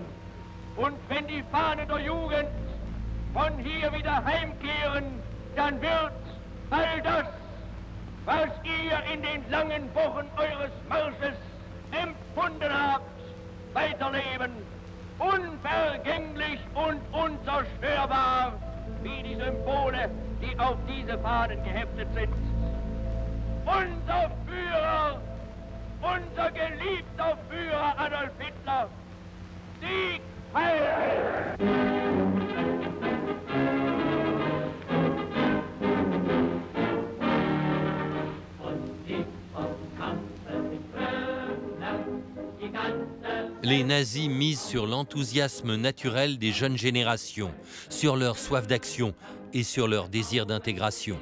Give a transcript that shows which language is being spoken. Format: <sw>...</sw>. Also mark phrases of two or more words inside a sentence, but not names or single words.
<de>Und wenn die Fahne der Jugend von hier wieder heimkehren, dann wird all das, was ihr in den langen Wochen eures Marsches empfunden habt, weiterleben, unvergänglich und unzerstörbar, wie die Symbole, die auf diese Fahnen geheftet sind. Unser Führer, unser geliebter Führer Adolf Hitler, Sieg heil!</de> <fr>Les nazis misent sur l'enthousiasme naturel des jeunes générations, sur leur soif d'action et sur leur désir d'intégration.</fr>